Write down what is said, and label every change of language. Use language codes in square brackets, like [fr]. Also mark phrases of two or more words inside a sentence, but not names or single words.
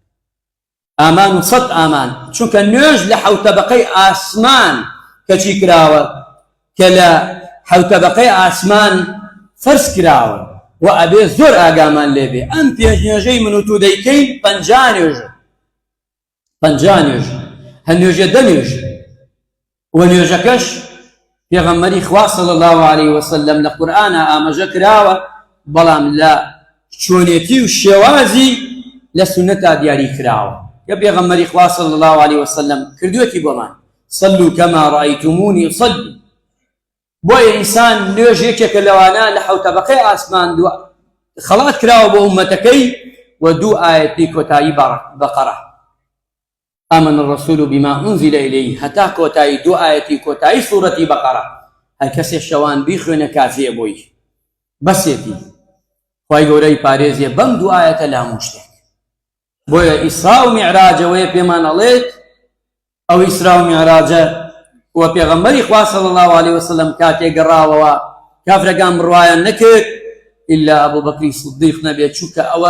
[ckb] ئامان و سەد ئامان چونکە نوێژ لە حەوتەبەقەی ئاسمان کەچی کراوە کە لە حەوتەبەقەی ئاسمان فەرز کراوە و ئەبێ زۆر ئاگامان لێبێ ئەم پێنج نوێژەی من و تۆ دەیکەین پەنجا نوێژە هەر نوێژە دە نوێژە و نوێژەکەش پێغەمبەری خوا [ar] صلی الله علیه وسلم [ckb] لە قورئانە ئاماژە کراوە بەڵام لە چۆنێتی و شێوازی لە سونەتا دیاری کراوە کە پێغەمبەری خوا [ar] صلی الله علیه وسلم [ckb] کردووەتی بۆمان [ar] صلوا كما رأيتموني أصلي [ckb] بۆیە ئینسان نوێژ یەکێکە لەوانە لە حەوتەبەقەی ئاسمان خەڵات کراوە بۆ ئومەتەکەی و دوو ئایەتی کۆتایی بەقەرە [ar] آمن الرسول بما أنزل إليه [ckb] هەتا کۆتایی دوو ئایەتی کۆتایی سوورەتی بەقەرە هەر کەسێ شەوان بیخوێنە کافیە بۆی بەسێتی خوای گەورەی پارێزیە بەم دوو ئایەتە لە هەموو شتێک بۆیە ئیسرا و میعراجەوەیە پێمان ئەڵێت ئەو ئیسرا و میعراجە و پێغەمبەری خوا [ar] صلی الله علیه وسلم [ckb] کاتێک گەڕاوەوە کافرەکان بڕوایان نەکرد ئیلا ئەبوبەکری سیدیق نەبێت چونکە ئەوە